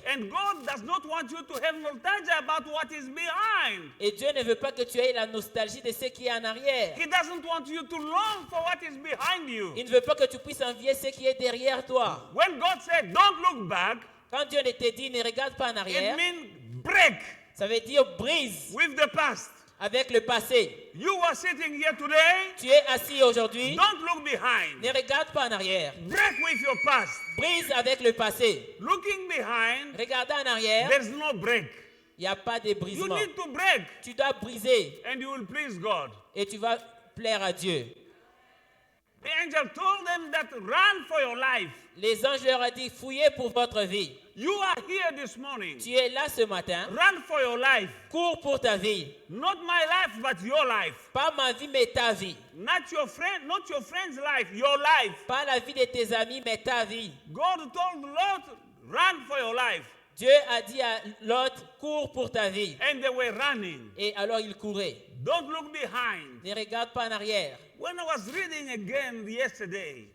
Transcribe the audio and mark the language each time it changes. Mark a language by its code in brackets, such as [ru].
[en] And God does not want you to have nostalgia about what is behind. [fr] Et Dieu ne veut pas que tu aies la nostalgie de ce qui est en arrière. [en] He doesn't want you to long for what is behind you. [fr] Il ne veut pas que tu puisses envier ce qui est derrière toi. [en] When God said, don't look back, [fr] Quand Dieu ne te dit ne regarde pas en [en] it [fr] arrière, [en] means break [fr] ça veut dire brise [en] with the past. [fr] avec le passé. [en] You are sitting here today, [fr] Tu es assis aujourd'hui, [en] don't look behind. [fr] ne regarde pas en arrière. [en] Break with your past. [fr] Brise avec le passé. [en] Looking behind, [fr] Regarder en arrière, [en] there's no break. [fr] il n'y a pas de [en] You [fr] brisement. [en] need to break [fr] Tu dois briser [en] and you will please God. [fr] et tu vas plaire à Dieu. [en] The angel told them that run for your life. [fr] Les anges leur ont dit fouillez pour votre vie. [en] You are here this morning. [fr] Tu es là ce matin, [en] Run for your life. [fr] cours pour ta vie. [en] Not my life, but your life. [fr] Pas ma vie, mais ta vie. [en] Not your friend's life, your life. [fr] Pas la vie de tes amis, mais ta vie. [en] God told Lot, run for your life. [fr] Dieu a dit à Lot, cours pour ta vie. [en] And they were running. [fr] Et alors il courait. [en] Don't look behind. [fr] Ne regarde pas en arrière. [en] When I was reading again yesterday,